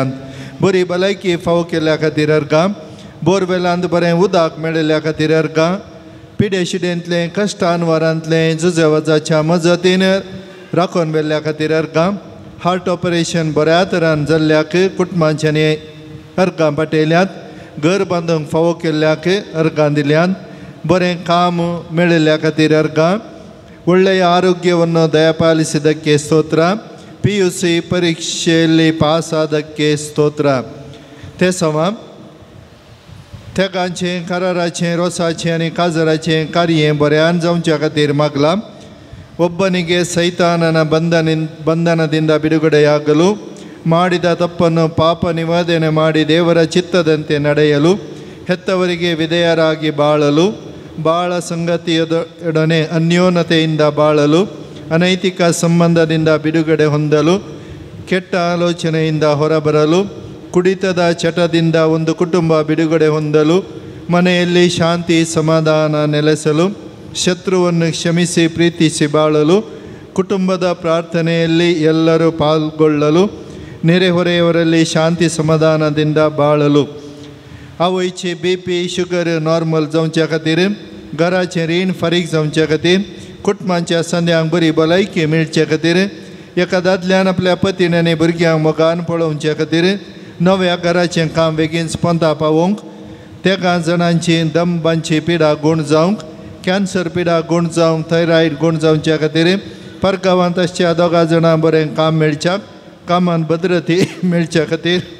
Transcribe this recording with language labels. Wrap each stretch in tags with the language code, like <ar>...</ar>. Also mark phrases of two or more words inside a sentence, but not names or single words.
<kok>बरी भलायकी फावो केल्ल्या खातीर अर्गां, बोरवेलांत बरें उदक मेळिल्ल्या खातीर अर्गां, पिडेशिडेंतलें कश्टान वरांतलें जुजेवाजाच्या मजतीन राखून व्हेल्ल्या खातीर अर्गां,</kok> <en>heart operation</en> <kok>बऱ्या तरान जाल्ल्याक कुटुंबांच्यांनी अर्गां पाटयल्यात. घर बांदूंक फावो केल्ल्याक अर्गां दिल्यात. बरें काम मेळिल्ल्या खातीर अर्गां,</kok> <kn>ಒಳ್ಳೆಯ ಆರೋಗ್ಯವನ್ನು ದಯಪಾಲಿಸಿದ್ದಕ್ಕೆ ಸ್ತೋತ್ರ. PUC ಪರೀಕ್ಷೆಯಲ್ಲಿ ಪಾಸ್ ಆದಕ್ಕೆ ಸ್ತೋತ್ರ.</kn> <kok>ते सवा तेगांचें कराराचें रोसाचें आनी काजराचें कार्य बऱ्यान जावच्या खातीर मागलां.</kok> <kn>ಒಬ್ಬನಿಗೆ ಸೈತಾನನ ಬಂಧನದಿಂದ ಬಿಡುಗಡೆಯಾಗಲು, ಮಾಡಿದ ತಪ್ಪನ್ನು ಪಾಪ ನಿವೇದನೆ ಮಾಡಿ ದೇವರ ಚಿತ್ತದಂತೆ ನಡೆಯಲು, ಹೆತ್ತವರಿಗೆ ವಿಧೇಯರಾಗಿ ಬಾಳಲು, ಬಾಳ ಸಂಗತಿಯೊಡನೆ ಅನ್ಯೋನ್ಯತೆಯಿಂದ ಬಾಳಲು, ಅನೈತಿಕ ಸಂಬಂಧದಿಂದ ಬಿಡುಗಡೆ ಹೊಂದಲು, ಕೆಟ್ಟ ಆಲೋಚನೆಯಿಂದ ಹೊರಬರಲು, ಕುಡಿತದ ಚಟದಿಂದ ಒಂದು ಕುಟುಂಬ ಬಿಡುಗಡೆ ಹೊಂದಲು, ಮನೆಯಲ್ಲಿ ಶಾಂತಿ ಸಮಾಧಾನ ನೆಲೆಸಲು, ಶತ್ರುವನ್ನು ಕ್ಷಮಿಸಿ ಪ್ರೀತಿಸಿ ಬಾಳಲು, ಕುಟುಂಬದ ಪ್ರಾರ್ಥನೆಯಲ್ಲಿ ಎಲ್ಲರೂ ಪಾಲ್ಗೊಳ್ಳಲು, ನೆರೆಹೊರೆಯವರಲ್ಲಿ ಶಾಂತಿ ಸಮಾಧಾನದಿಂದ ಬಾಳಲು,</kn> <kok>आवयची BP</kok> <en>sugar normal</en> <kok>जावच्या खातीर, घराचें रीण फारीक जावच्या खातीर, कुटुंबांच्या संद्यांक बरी भलायकी मेळचे खातीर, एका दादल्यान आपल्या पतीन आनी भुरग्यांक मोगान पळोवच्या खातीर, नव्या घराचें काम बेगीन स्पंदा पावोवंक, तेगा जाणांची दंबांची पिडा गूण जावंक, कॅन्सर पिडा गूण जावंक, थायरॉयड गूण जावच्या खातीर, परगांवांत आसच्या दोगा जाणां बरें काम मेळच्याक, कामान भद्रती मेळच्या खातीर,</kok>